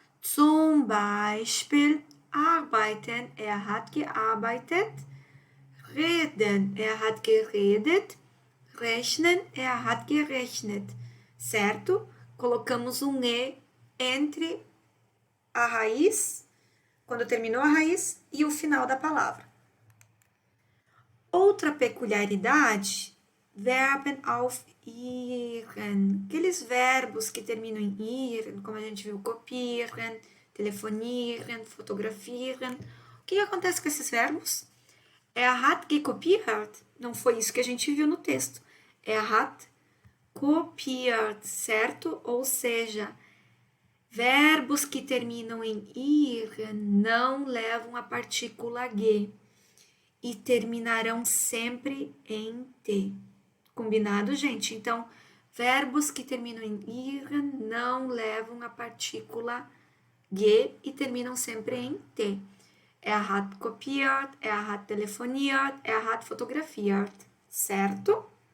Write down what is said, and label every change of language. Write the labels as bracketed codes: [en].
[de] Zum Beispiel, arbeiten, hat gearbeitet, reden, hat geredet, rechnen, hat gerechnet, certo? [pt] Colocamos um E entre a raiz, quando terminou a raiz, e o final da palavra. Outra peculiaridade, [de] Verben auf ihren, [pt] aqueles verbos que terminam em ihren, como a gente viu, kopieren, telefonieren, fotografieren. O que acontece com esses verbos? [de] Hat gekopiert, [pt] não foi isso que a gente viu no texto. [de] Hat kopiert, certo? [pt] Ou seja, verbos que terminam em ihren não levam a partícula ge e terminarão sempre em T. Combinado, gente? Então, verbos que terminam em ihren não levam a partícula ge e terminam sempre em T. [de] Hat kopiert, hat telefoniert, hat fotografiert, certo?